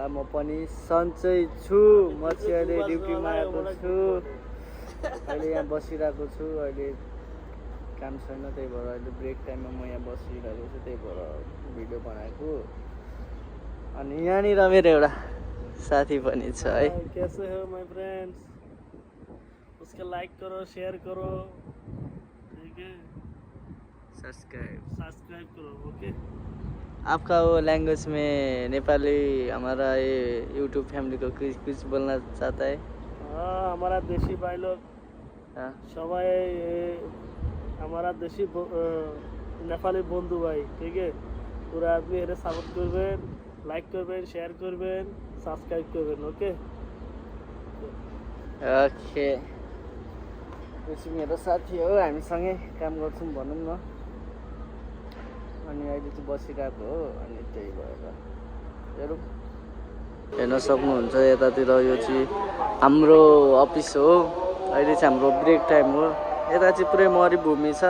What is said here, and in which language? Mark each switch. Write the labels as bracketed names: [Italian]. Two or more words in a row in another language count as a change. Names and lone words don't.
[Nepali] म पनि सन्चै छु। म चाहिँ अहिले ड्युटीमा आएको छु। अहिले यहाँ बसिरहेको छु। अहिले काम छैन, त्यही भएर अहिले [English] break time [Nepali] म यहाँ बसिरहेको छु, त्यही भएर भिडियो बनाएको। अनि यहाँनिर मेरो एउटा साथी पनि छ है। [Hindi] कैसे हो [English] my friends, [Hindi] उसका लाइक करो, शेयर करो, ठीक है, सब्सक्राइब करो, ओके। आपका वो लैंग्वेज में नेपाली हमारा ये यूट्यूब फैमिली को कुछ बोलना चाहता है? हाँ, हमारा देशी भाई लोग हाँ [Bangla] সবাই [Hindi] हमारा देशी [Bangla] নেপালি বন্ধু ভাই, ঠিক আছে, পুরা আপনি এর সাপোর্ট করবেন, লাইক করবেন, শেয়ার করবেন, সাবস্ক্রাইব করবেন, ओके। [Nepali] ओके, यो चाहिँ मेरो साथी हो, हामीसँगै काम गर्छौँ भनौँ न। अनि अहिले चाहिँ बसिरहेको हो, अनि त्यही भएर हेरौँ। हेर्न सक्नुहुन्छ यतातिर यो चाहिँ हाम्रो अफिस हो। अहिले चाहिँ हाम्रो [English] break time [Nepali] हो। यता चाहिँ पुरै मरुभूमि छ।